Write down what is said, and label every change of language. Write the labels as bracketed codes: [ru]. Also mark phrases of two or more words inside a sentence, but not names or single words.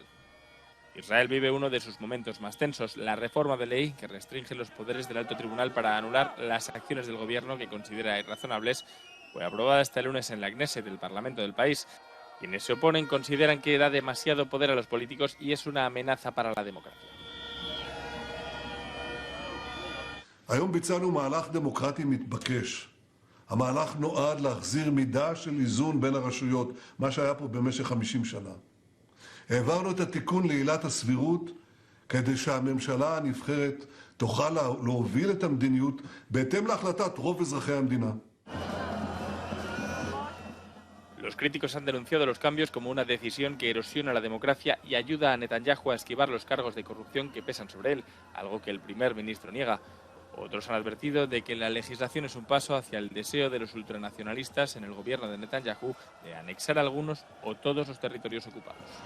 [es] Israel vive uno de sus momentos más tensos. La reforma de ley, que restringe los poderes del alto tribunal para anular las acciones del gobierno que considera irrazonables, fue aprobada este lunes en la Knesset, del Parlamento del país. Quienes se oponen consideran que da demasiado poder a los políticos y es una amenaza para la democracia. [he] היום ביצענו מהלך דמוקרטי מתבקש. המהלך נועד להחזיר מידה של איזון בין הרשויות, מה שהיה פה במשך 50 שנה. העברנו את התיקון לעילת הסבירות כדי שהממשלה הנבחרת תוכל להוביל את המדיניות בהתאם להחלטת רוב אזרחי המדינה. [es] Los críticos han denunciado los cambios como una decisión que erosiona la democracia y ayuda a Netanyahu a esquivar los cargos de corrupción que pesan sobre él, algo que el primer ministro niega. Otros han advertido de que la legislación es un paso hacia el deseo de los ultranacionalistas en el gobierno de Netanyahu de anexar algunos o todos los territorios ocupados.